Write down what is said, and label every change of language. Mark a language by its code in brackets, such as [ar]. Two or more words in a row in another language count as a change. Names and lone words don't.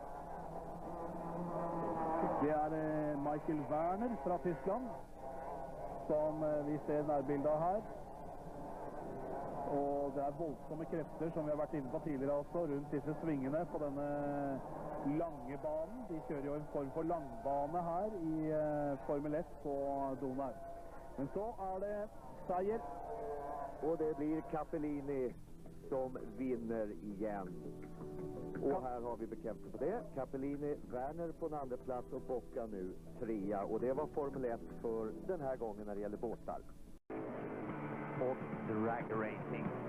[no] Det er Michael Werner fra Tyskland, som vi ser nærbildet her. Og det er voldsomme krefter, som vi har vært inne på tidligere også, rundt disse svingene på denne lange banen. De kjører jo en form for langbane her i Formel 1 på Donau. Men så er det seier. [sv] Och det blir Capellini som vinner igen. Och här har vi bekräftelse på det. Capellini, Werner på en andra plats och Bocca nu 3. Och det var Formel 1 för den här gången när det gäller båtar. Och [en] drag racing.